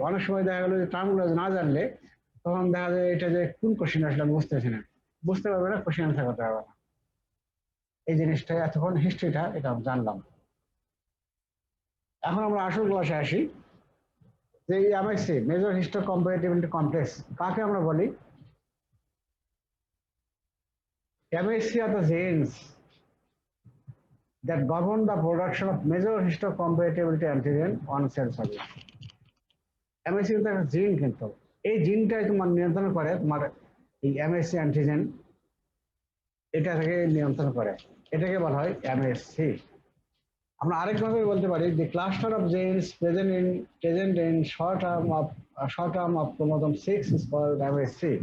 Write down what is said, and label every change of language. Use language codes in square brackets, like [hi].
[bn] অনেক সময় দেখা গেলো যে টার্মগুলো না জানলে তখন দেখা যায় এটা যে কোন কোশ্চেন আসলে আমি বুঝতেছি না, বুঝতে পারবে না, কোশ্চেন অ্যান্সার করতে পারবে না। এই জিনিসটা এতক্ষণ হিস্ট্রিটা এটা জানলাম। এখন আমরা আসল ক্লাসে আসি যে এমএসসি মেজর হিস্টোকম্প্যাটিবিলিটি কমপ্লেক্স কাকে আমরা বলি? [en] MHC are the genes that govern the production of major histocompatibility antigen on cell surface. [bn] MHC কিন্তু একটা জিন, কিন্তু এই জিনটাই তোমার নিয়ন্ত্রণ করে তোমার এই MHC অ্যান্টিজেন, এটা থেকে নিয়ন্ত্রণ করে, এটাকে বলা হয় MHC। আমরা আরেকভাবে বলতে পারি যে [en] Cluster of genes present in short arm of chromosome 6 is called MHC।